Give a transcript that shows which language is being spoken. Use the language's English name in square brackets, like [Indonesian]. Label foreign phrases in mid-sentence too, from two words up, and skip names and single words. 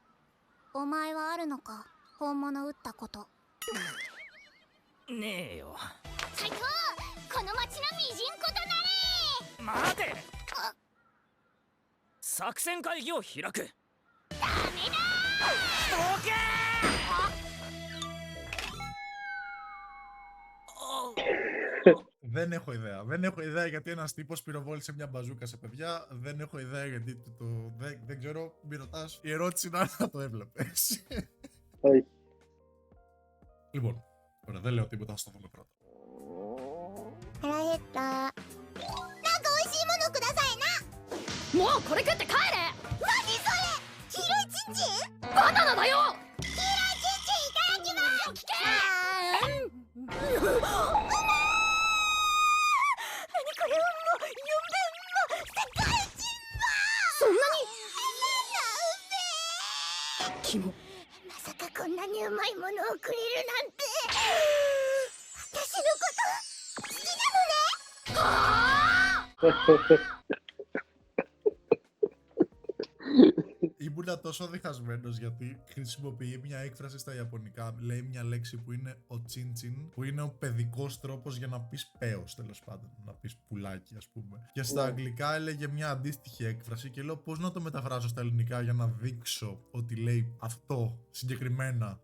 [Japanese] お前はあるのか、本物撃ったこと。ねえよ。最高！この町のミジンコとなれ！待て！作戦会議を開く。ダメだ！どけ [Greek] Δεν έχω ιδέα. Δεν έχω ιδέα γιατί ένας τύπος πυροβόλησε μια μπαζούκα σε παιδιά. Δεν έχω ιδέα γιατί δεν ξέρω. Μην ρωτάς. Η ερώτηση είναι αν θα το έβλεπες. Όχι. Λοιπόν, ωραία, δεν λέω τίποτα, θα στο δούμε πρώτα. [Japanese] 腹減った。なんか美味しいものもうこれ食って帰れ。何それ、黄色いチンチン。バナナだよ。黄色いチンチンいただきます。聞け。何これ、うま、世界一そんなに。キモ。まさかこんなにうまいものをくれるなんて。私のこと好きなのね。はあ。 [Greek] Ήμουνα τόσο διχασμένος γιατί χρησιμοποιεί μια έκφραση στα Ιαπωνικά. Λέει μια λέξη που είναι ο τσίντσιν, που είναι ο παιδικός τρόπος για να πεις πέος, τέλος πάντων. Να πεις πουλάκι, ας πούμε. Και στα αγγλικά έλεγε μια αντίστοιχη έκφραση και λέω πώς να το μεταφράσω στα ελληνικά για να δείξω ότι λέει αυτό συγκεκριμένα.